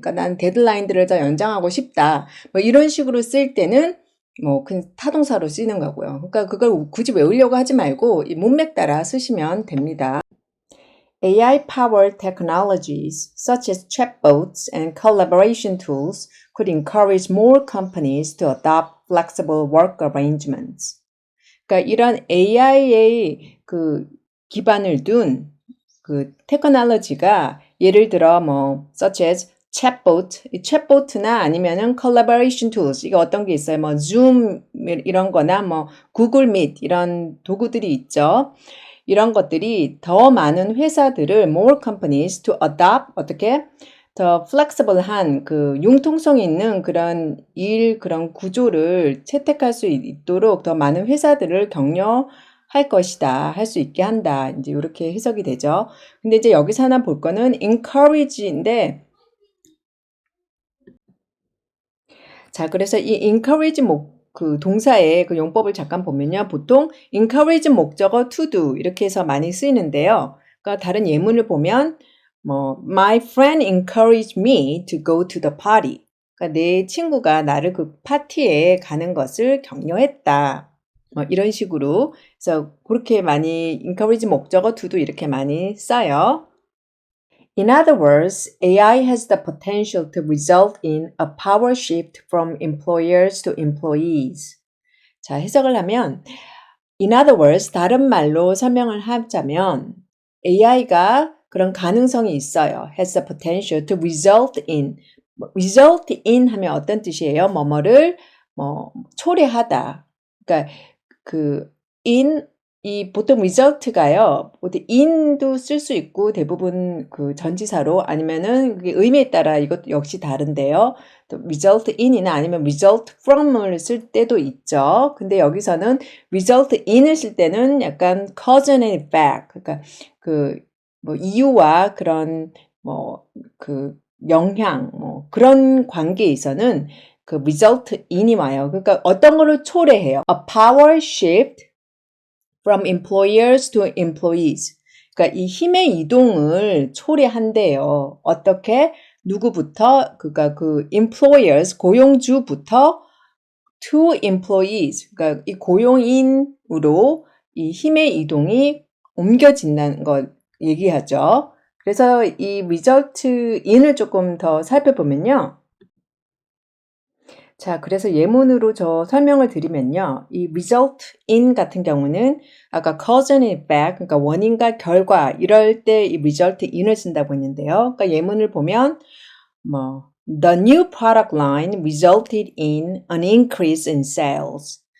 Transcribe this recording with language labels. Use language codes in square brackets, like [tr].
[ko] 그러니까 난 데드라인들을 더 연장하고 싶다. 이런 식으로 쓸 때는 그냥 타동사로 쓰이는 거고요. 그러니까 그걸 굳이 외우려고 하지 말고 이 문맥 따라 쓰시면 됩니다. [en] AI-powered technologies such as chatbots and collaboration tools could encourage more companies to adopt flexible work arrangements. [ko] 그러니까 이런 AI의 그 기반을 둔 그 테크놀로지가 예를 들어 such as chatbot, 이 chatbot나 아니면은 collaboration tools 이게 어떤 게 있어요? Zoom 이런 거나 Google Meet 이런 도구들이 있죠. 이런 것들이 더 많은 회사들을 [en] more companies to adopt [ko] 어떻게 더 flexible한 그 융통성 있는 그런 그런 구조를 채택할 수 있도록 더 많은 회사들을 격려할 것이다. 할 수 있게 한다. 이제 이렇게 해석이 되죠. 근데 이제 여기서 하나 볼 거는 encourage인데 자, 그래서 이 encourage 그 동사의 그 용법을 잠깐 보면요. 보통 encourage 목적어 to do 이렇게 해서 많이 쓰이는데요. 그러니까 다른 예문을 보면 [en] my friend encouraged me to go to the party. [ko] 그러니까 내 친구가 나를 그 파티에 가는 것을 격려했다. 이런 식으로 그래서 그렇게 많이 encourage 목적어 to도 이렇게 많이 써요. [en] In other words, AI has the potential to result in a power shift from employers to employees. [ko] 자, 해석을 하면 [en] In other words, [ko] 다른 말로 설명을 하자면 AI가 그런 가능성이 있어요. [en] has the potential to result in [ko] 하면 어떤 뜻이에요? 뭐뭐를 초래하다. 그러니까 이 보통 result가요. 보통 in도 쓸 수 있고 대부분 그 전치사로 아니면은 그게 의미에 따라 이것도 역시 다른데요. 또 result in이나 아니면 result from을 쓸 때도 있죠. 근데 여기서는 result in을 쓸 때는 약간 cause and effect. 그러니까 이유와 그런 영향 그런 관계에 있어서는 그 result in이 와요. 그러니까 어떤 거를 초래해요. [en] A power shift from employers to employees. [ko] 그러니까 이 힘의 이동을 초래한대요. 어떻게? 누구부터? 그러니까 그 employers, 고용주부터 [en] to employees, [ko] 그러니까 이 고용인으로 이 힘의 이동이 옮겨진다는 걸 얘기하죠. 그래서 이 result in을 조금 더 살펴보면요. 자, 그래서 예문으로 저 설명을 드리면요. 이 result in 같은 경우는 아까 cause and effect, 그러니까 원인과 결과 이럴 때 이 result in을 쓴다고 했는데요. 그러니까 예문을 보면 [en] The new product line resulted in an increase in sales.